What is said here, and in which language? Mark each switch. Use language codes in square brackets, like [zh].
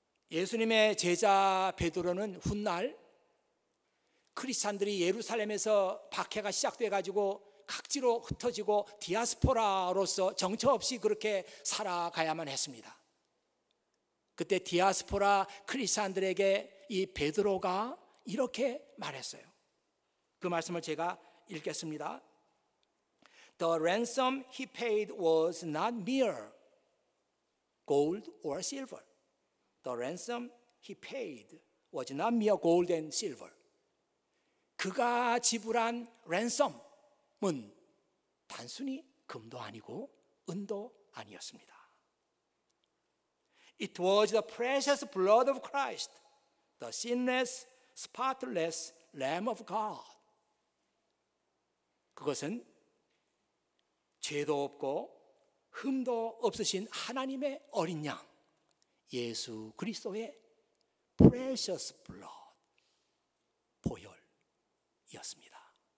[ko] 예수님의 제자 베드로는 훗날 크리스찬들이 예루살렘에서 박해가 시작돼가지고 각지로 흩어지고 디아스포라로서 정처 없이 그렇게 살아가야만 했습니다. 그때 디아스포라 크리스찬들에게 이 베드로가 이렇게 말했어요. 그 말씀을 제가 읽겠습니다. [en] The ransom he paid was not mere gold or silver. The ransom he paid was not mere gold and silver. [ko] 그가 지불한 랜섬은 단순히 금도 아니고 은도 아니었습니다. [en] It was the precious blood of Christ, the sinless, spotless Lamb of God. [ko] 그것은 죄도 없고 흠도 없으신 하나님의 어린 양 예수 그리스도의 [en] precious blood, [ko] 보혈이었습니다.